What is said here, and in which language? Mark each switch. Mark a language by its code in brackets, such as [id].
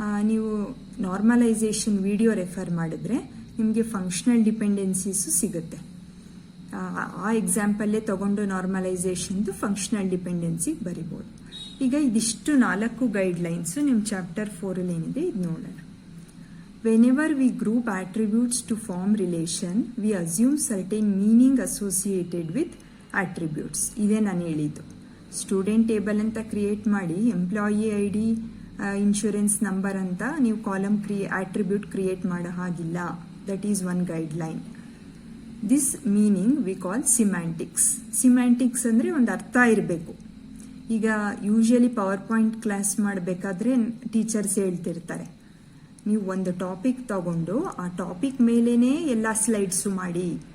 [kn] ನೀವು normalisation video refer ಮಾಡಿದ್ರೆ ನಿಮಗೆ ಫಂಕ್ಷನಲ್ ಡಿಪೆಂಡೆನ್ಸೀಸು ಸಿಗುತ್ತೆ. ಆ ಎಕ್ಸಾಂಪಲ್ಲೇ ತಗೊಂಡು ನಾರ್ಮಲೈಸೇಷನ್ದು ಫಂಕ್ಷನಲ್ ಡಿಪೆಂಡೆನ್ಸಿಗೆ ಬರಿಬೋದು. ಈಗ ಇದಿಷ್ಟು 4 ಗೈಡ್ಲೈನ್ಸು ನಿಮ್ಮ ಚಾಪ್ಟರ್ 4ಅಲ್ಲಿ ಏನಿದೆ ಇದು ನೋಡೋಣ. [en] Whenever we group attributes to form relation, we assume certain meaning associated with attributes. [kn] ಇದೇ ನಾನು ಹೇಳಿದ್ದು. ಸ್ಟೂಡೆಂಟ್ ಟೇಬಲ್ ಅಂತ ಕ್ರಿಯೇಟ್ ಮಾಡಿ ಎಂಪ್ಲಾಯಿ ID, ಇನ್ಶೂರೆನ್ಸ್ ನಂಬರ್ ಅಂತ ನೀವು ಕಾಲಮ್ ಆಟ್ರಿಬ್ಯೂಟ್ ಕ್ರಿಯೇಟ್ ಮಾಡೋ ಹಾಗಿಲ್ಲ. [en] that is [kn] one guideline. [en] This meaning we call semantics. [kn] ಸಿಮ್ಯಾಂಟಿಕ್ಸ್ ಅಂದರೆ ಒಂದು ಅರ್ಥ ಇರಬೇಕು. ಈಗ ಯೂಶಲಿ ಪವರ್ ಪಾಯಿಂಟ್ ಕ್ಲಾಸ್ ಮಾಡಬೇಕಾದ್ರೆ ಟೀಚರ್ಸ್ ಹೇಳ್ತಿರ್ತಾರೆ, ನೀವು ಒಂದು ಟಾಪಿಕ್ ತಗೊಂಡು ಆ ಟಾಪಿಕ್ ಮೇಲೇನೆ ಎಲ್ಲ ಸ್ಲೈಡ್ಸು ಮಾಡಿ.